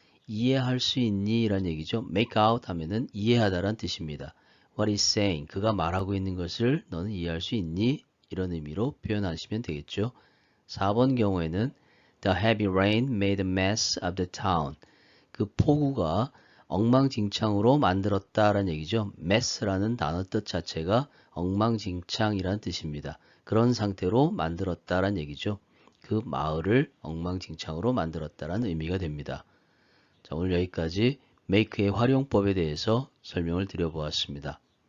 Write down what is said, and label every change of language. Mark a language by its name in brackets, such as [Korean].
[Korean] 이해할 수 있니? 라는 얘기죠. make out 하면은 이해하다라는 뜻입니다. [English] what is saying? [Korean] 그가 말하고 있는 것을 너는 이해할 수 있니? 이런 의미로 표현하시면 되겠죠. 4번 경우에는 [English] the heavy rain made a mess of the town. [Korean] 그 폭우가 엉망진창으로 만들었다라는 얘기죠. mess라는 단어 뜻 자체가 엉망진창이라는 뜻입니다. 그런 상태로 만들었다라는 얘기죠. 그 마을을 엉망진창으로 만들었다라는 의미가 됩니다. 자, 오늘 여기까지 make의 활용법에 대해서 설명을 드려보았습니다.